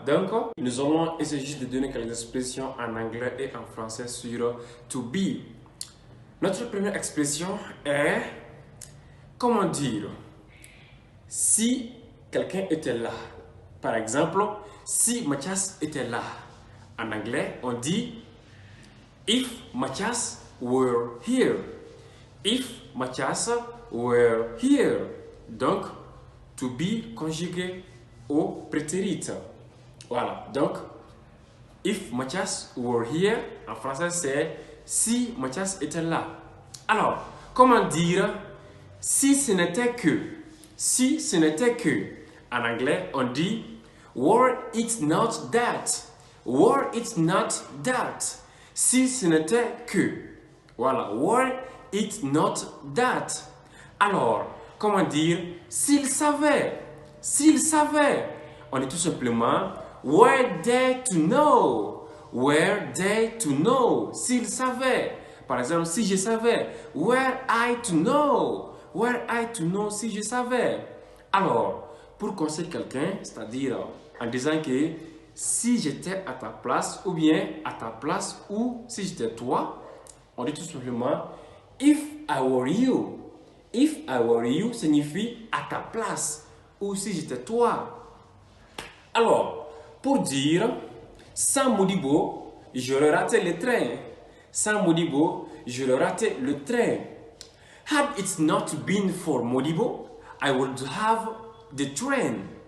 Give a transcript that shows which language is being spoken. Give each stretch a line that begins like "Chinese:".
French: Donc, nous allons essayer juste de donner quelques expressions en anglais et en français sur to be. Notre première expression est comment dire si quelqu'un était là. Par exemple, si Mathias était là. En anglais, on dit
English: if Mathias were here. If Mathias were here.
French: Donc, to be conjugué au prétérit. Voilà. Donc,
English: if Mathias were here,
French: en français, c'est si Mathias était là. Alors, comment dire si ce n'était que? Si ce n'était que. En anglais, on dit
English: were it not that. Were it not that.
French: Si ce n'était que. Voilà.
English: Were it not that.
French: Alors, comment dire s'il savait? S'il savait. On dit tout simplement
English: were they to know? Were they to know?
French: S'il savait. Par exemple, si je savais.
English: Were I to know? Were I to know
French: si je savais? Alors, pour conseiller quelqu'un, c'est-à-dire en disant que si j'étais à ta place ou bien à ta place ou si j'étais toi, on dit tout simplement
English: if I were you. If I were you
French: signifie à ta place ou si j'étais toi. Alors, pour dire sans Modibo, j'aurais raté le train. Sans Modibo, j'aurais raté le train.
English: Had it not been for Modibo, I would have the train.